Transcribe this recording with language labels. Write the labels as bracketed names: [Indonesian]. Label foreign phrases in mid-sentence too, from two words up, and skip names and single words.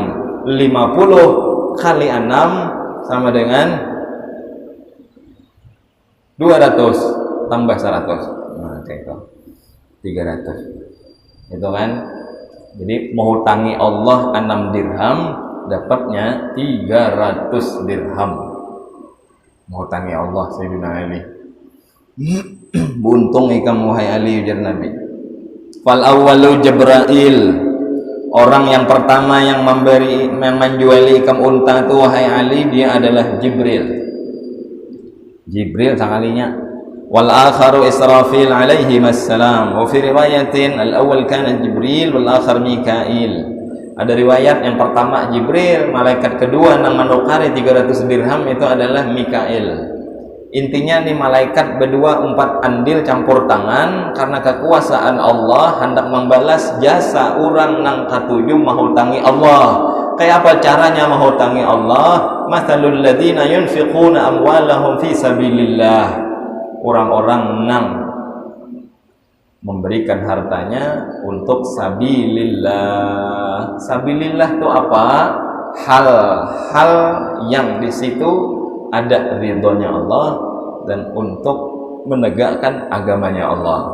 [Indonesian] 50 kali 6 sama dengan 200 tambah 100. Nah, itu 300. Itu kan. Jadi menghutangi Allah 6 dirham dapatnya 300 dirham. Menghutangi Allah Sayyidina Ali. [Banjar] Buntung ikam wahai Ali, ujar Nabi. [Arabic] فالأول جبريل. [Indonesian] Orang yang pertama yang menjuali ikam unta itu wahai Ali, dia adalah Jibril. [Banjar] Jibril sekalinya. [Arabic] والآخر إسرافيل عليه السلام وفي رواية الأول كان جبريل والآخر ميكائيل. [Indonesian] Ada riwayat yang pertama Jibril, malaikat kedua nang manukari 300 dirham itu adalah Mikail. Intinya nih malaikat berdua 4 andil campur tangan karena kekuasaan Allah hendak membalas jasa orang nang katujuh menghutangi Allah. Kayak apa caranya menghutangi Allah? [Arabic] مثل الذين ينفقون أموالهم في سبيل الله. [Indonesian] Orang-orang nang memberikan hartanya untuk sabilillah. Sabilillah itu apa? Hal-hal yang di situ ada ridhonya Allah dan untuk menegakkan agamanya Allah.